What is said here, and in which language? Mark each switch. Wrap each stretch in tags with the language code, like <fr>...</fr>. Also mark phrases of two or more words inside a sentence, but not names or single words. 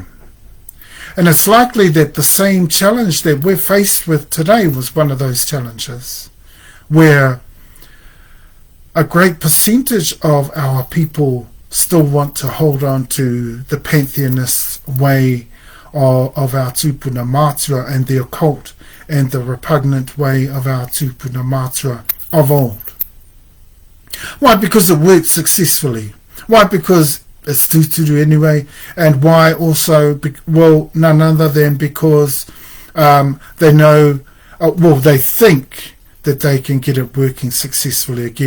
<en>And it's likely that the same challenge that we're faced with today was one of those challenges, where a great percentage of our people still want to hold on to the pantheonist way of our</en> <mi>tupuna matua</mi> <en>and the occult and the repugnant way of our</en> <mi>tupuna matua</mi> <en>of old. Why? Because it worked successfully. Why? Because it's tūturu anyway. And why also? Well, none other than because they know, they think that they can get it working successfully again.</en>